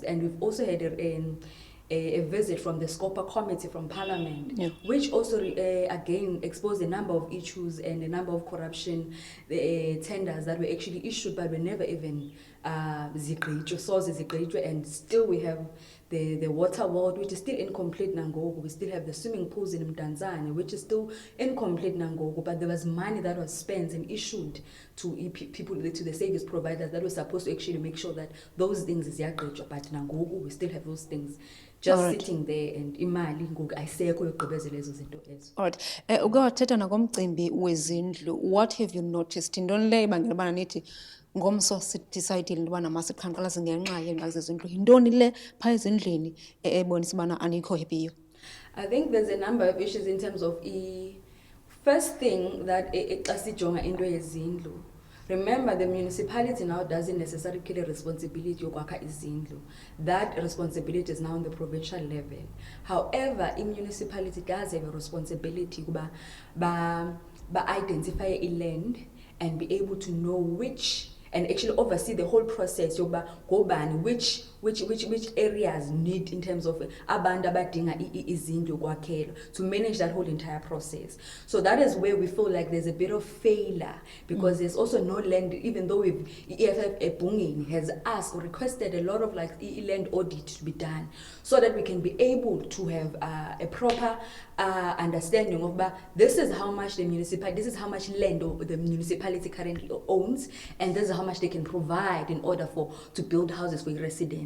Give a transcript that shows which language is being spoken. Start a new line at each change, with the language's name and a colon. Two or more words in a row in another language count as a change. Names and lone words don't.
English: And we've also had a visit from the Scopa Committee from Parliament, which also again exposed a number of issues and a number of corruption tenders that were actually issued but were never even zigqitywe, and still we have the water world, which is still incomplete nangoku. We still have the swimming pools in Mdantsane, which is still incomplete nangoku, but there was money that was spent and issued to people, to the service providers that were supposed to actually make sure that those things ziyagqitywa, but nangoku we still have those things just sitting there, and
Xhosa: imali ngoku ayisekho yogqibezela ezo zinto ezo.
English: All right.
Xhosa: Uke wathetha nangomcimbi wezindlu.
English: What have you noticed?
Xhosa: Yintoni le ibangela ubana nithi ngomso sidecide intobana masiqhankqalaze ngenxa yeengxaki zezindlu? Yintoni le phaa ezindlini ebonisa ubana anikho happy?
English: I think there's a number of issues in terms of first thing that
Xhosa: xa sijonga into yezindlu.
English: Remember, the municipality now doesn't necessarily carry responsibility
Xhosa: yokwakha izindlu.
English: That responsibility is now on the provincial level. However, a municipality does have a responsibility to identify a land and be able to know which, and actually oversee the whole process which areas need in terms of
Xhosa: abantu abadinga izindlu kwakhela,
English: to manage that whole entire process. So that is where we feel like there's a bit of failure, because there's also no land, even though I-EFF Ebungeni has asked or requested a lot of land audit to be done, so that we can be able to have a proper understanding of this is how much the municipality, this is how much land the municipality currently owns, and this is how much they can provide in order to build houses for residents.